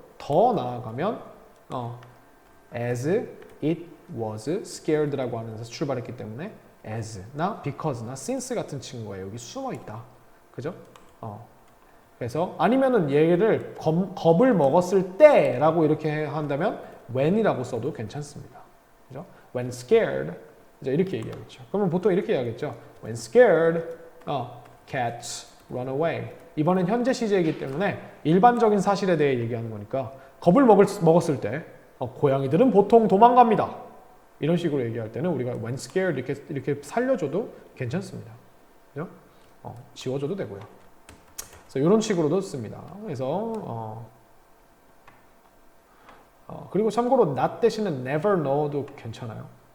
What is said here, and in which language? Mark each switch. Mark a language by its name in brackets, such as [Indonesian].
[Korean] 더 나아가면 [English] as it was scared [Korean] 라고 하는 데서 출발했기 때문에 as나 because나 since 같은 친구가 여기 숨어 있다. 그죠? 그래서 아니면은 얘를 겁을 먹었을 때라고 이렇게 한다면 when이라고 써도 괜찮습니다. 그죠? When scared 이제 이렇게 얘기하겠죠. 그러면 보통 이렇게 얘기하겠죠. [English] When scared, cats run away. [Korean] 이번엔 현재 시제이기 때문에 일반적인 사실에 대해 얘기하는 거니까 겁을 먹었을 때 고양이들은 보통 도망갑니다. 이런 식으로 얘기할 때는 우리가 when scared 이렇게 살려줘도 괜찮습니다. 그죠? 지워줘도 되고요. 그래서 이런 식으로도 씁니다. 그래서 그리고 참고로 not 대신에 never know도 괜찮아요.